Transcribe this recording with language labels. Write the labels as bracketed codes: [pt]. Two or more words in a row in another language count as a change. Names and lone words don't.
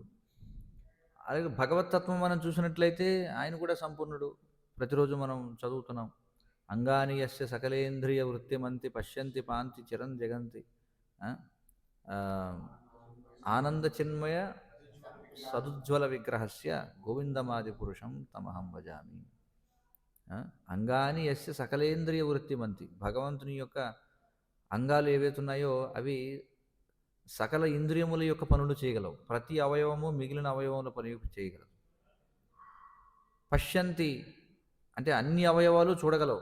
[te] అలాగే భగవతత్వం మనం చూసినట్లయితే ఆయన కూడా సంపూర్ణుడు. ప్రతిరోజు మనం చదువుతున్నాం, [sa] అంగాని యస్య సకలేంద్రియ వృత్తిమంతి పశ్యంతి పాంతి చిరం జగంతి ఆనంద చిన్మయ సదుజ్వల విగ్రహస్య గోవిందమాది పురుషం తమహం భజామి. అంగాని యస్య సకలేంద్రియ వృత్తిమంతి, [te] భగవంతుని యొక్క అంగాలు ఏవైతే ఉన్నాయో అవి సకల ఇంద్రియముల యొక్క పనులు చేయగలవు. ప్రతి అవయవము మిగిలిన అవయవముల పని చేయగలవు. పశ్యంతి అంటే అన్ని అవయవాలు చూడగలవు.